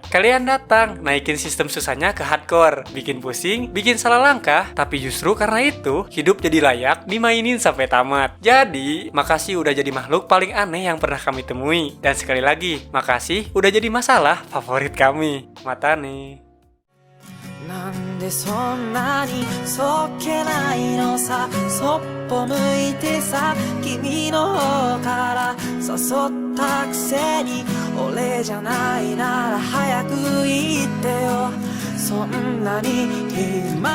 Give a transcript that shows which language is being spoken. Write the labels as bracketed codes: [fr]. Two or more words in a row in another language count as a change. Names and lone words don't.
[id] Kalian datang, naikin sistem susahnya ke hardcore, bikin pusing, bikin salah langkah, tapi justru karena itu, hidup jadi layak dimainin sampai tamat. Jadi, makasih udah jadi makhluk paling aneh yang pernah kami temui. Dan sekali lagi, makasih udah jadi masalah favorit kami. Mata nih. [ja] なんでそんなにそっけないのさそっぽ向いてさ君の方から誘ったくせに俺じゃないなら早く言ってよそんなに